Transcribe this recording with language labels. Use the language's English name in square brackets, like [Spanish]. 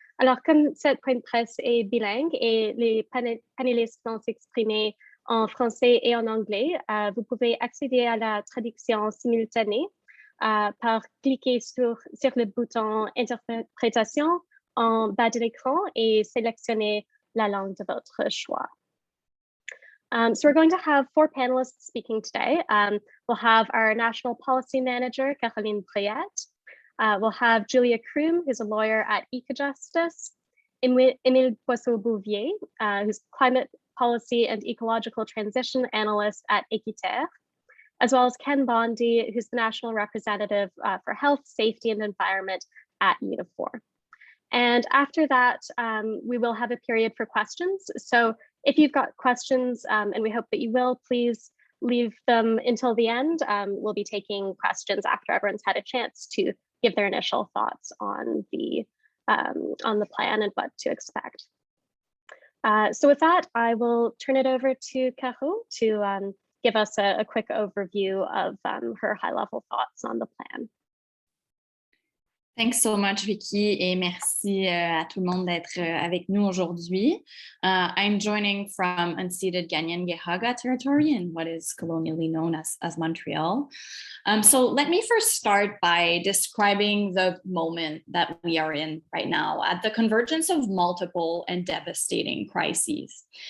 [French] Alors, comme cette point de presse est bilingue et les panélistes vont s'exprimer en français et en anglais, vous pouvez accéder à la traduction simultanée par cliquer sur le bouton interprétation en bas de l'écran et sélectionner la langue de votre choix. [English] So we're going to have 4 panelists speaking today. We'll have our National Policy Manager, Caroline Brouillette. We'll have Julia Croome, who's a lawyer at Ecojustice. Émile Boisseau-Bouvier, who's Climate Policy and Ecological Transition Analyst at Équiterre, as well as Ken Bondy, who's the National Representative for Health, Safety and Environment at Unifor. And after that, we will have a period for questions. So if you've got questions, and we hope that you will, please leave them until the end. We'll be taking questions after everyone's had a chance to give their initial thoughts on the plan and what to expect. So with that, I will turn it over to Caro to give us a quick overview of her high-level thoughts on the plan. Thanks so much, [French] Vicky, et merci à tout le monde d'être avec nous aujourd'hui. [English] I'm joining from unceded Ganyan-Gehaga territory in what is colonially known as Montreal. So let me first start by describing the moment that we are in right now at the convergence of multiple and devastating crises.